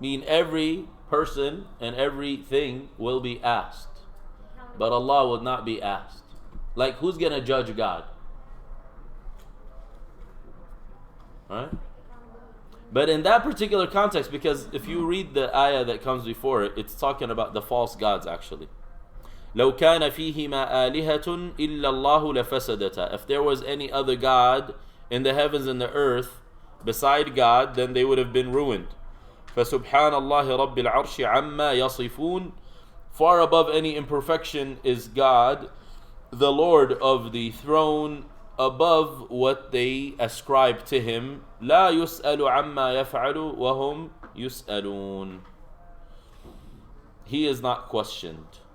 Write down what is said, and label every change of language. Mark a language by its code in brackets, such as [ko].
[en] Mean every person and everything will be asked, but Allah will not be asked. Like who's gonna judge God? Alright? But in that particular context, because if you read the ayah that comes before it, it's talking about the false gods actually. [ar] لو كان فيهما آلهة إلا الله لفسدتا. [en] If there was any other God in the heavens and the earth beside God, then they would have been ruined. [ar] فسبحان الله رب العرش عما يصفون. [en] Far above any imperfection is God, the Lord of the throne, above what they ascribe to him. [ar] لا يسأل عما يفعل وهم يسألون. [en] he is not questioned.